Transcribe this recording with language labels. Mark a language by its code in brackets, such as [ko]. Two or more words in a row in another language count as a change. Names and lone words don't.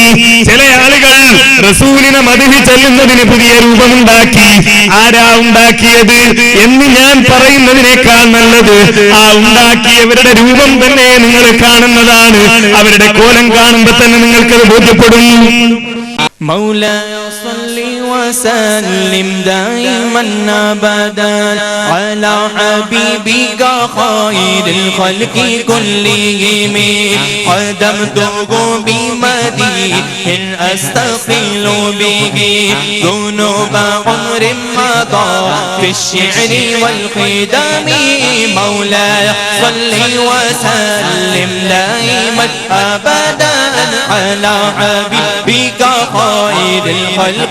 [ml] ചില ആളുകൾ റസൂലിനെ മദ്ഹ് ചൊല്ലുന്നതിന് പുതിയ രൂപമുണ്ടാക്കി. ആരാ ഉണ്ടാക്കിയത് എന്ന് ഞാൻ പറയുന്നതിനേക്കാൾ നല്ലത് ആ ഉണ്ടാക്കിയവരുടെ രൂപം തന്നെ നിങ്ങൾ കാണുന്നതാണ്. അവരുടെ കോലം കാണുമ്പോൾ തന്നെ നിങ്ങൾക്കത് ബോധ്യപ്പെടും. [ar] مولاي صل وسلم دائما أبدا على حبيبك خير الخلق كلهم قدمته بمديح أستقيل به ذنوب عمر مضى في الشعر والخدم مولاي صل وسلم دائما أبدا على حبيبك خير الخلق